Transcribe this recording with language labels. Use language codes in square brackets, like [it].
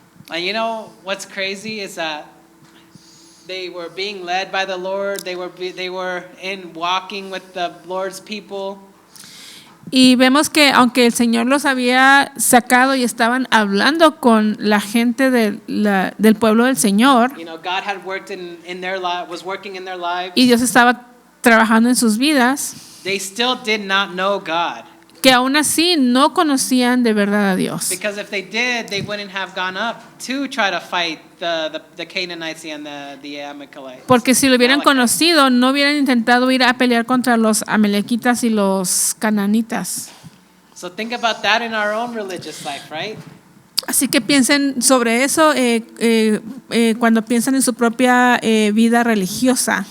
[en] And you know what's crazy is that they were being led by the Lord. They were in walking with the Lord's people. [es] Y vemos que aunque el Señor los había sacado y estaban hablando con la gente del pueblo del Señor, [en] You know, God had worked in their life, was working in their lives. [es] y Dios estaba trabajando en sus vidas, [en] They still did not know God. [es] que aún así no conocían de verdad a Dios. [en] Because if they did, they wouldn't have gone up to try to fight the Canaanites and the Amalekites. [es] Porque si lo hubieran [en] Amalekites. [es] conocido, no hubieran intentado ir a pelear contra los amalequitas y los cananitas. [en] So think about that in our own religious life, right? [es] Así que piensen sobre eso cuando piensan en su propia vida religiosa.